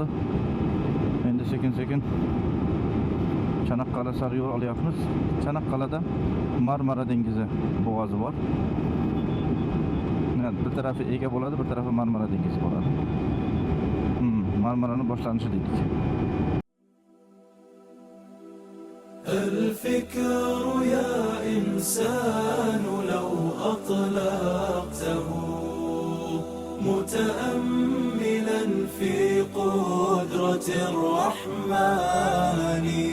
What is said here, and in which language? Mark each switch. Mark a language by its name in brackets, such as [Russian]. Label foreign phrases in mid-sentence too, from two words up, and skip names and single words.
[Uzbek] Endi sekin-sekin Chanaqqal'a sari yo'l olyapmiz. Chanaqqal'ada Marmara dengizi bo'g'ozi bor. Bir tarafi Ega bo'ladi, bir tarafi Marmara dengizi bo'ladi. Marmara'nın boshlanishi dedik. [Arabic] الفكر يا إنسان لو أطلقته متأملا في قدرة الرحمن